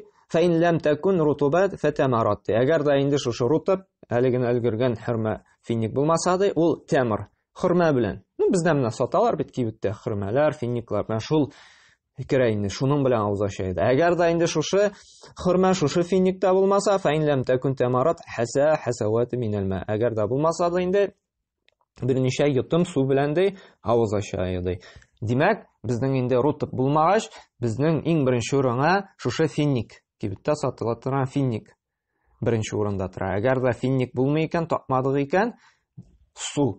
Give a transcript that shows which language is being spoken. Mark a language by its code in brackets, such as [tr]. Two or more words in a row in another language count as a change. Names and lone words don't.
[ar] فإن لم تكن رطبات فتمرات. [tt] Әгәр дә инде шушы рутуб, әле генә өлгергән хөрмә финник булмаса да, ул тәмер, хөрмә белән. Бездә менә саталар бит кибеттә хөрмәләр, финниклар. Менә шул фикер инде шуның белән авыз ача иде. Әгәр дә инде шушы хөрмә, шушы финниктә булмаса, [ar] فإن لم تكن تمرات حسا حسوات من الماء. [tt] Әгәр дә булмаса да инде берничә йотым су белән дә авыз ача иде. Димәк, безнең инде рутуб булмагач, безнең иң беренче урынга шушы финник, кибеттә сатыла торган финник беренче урында тора. Әгәр дә финник булмый икән, тапмадык икән, су.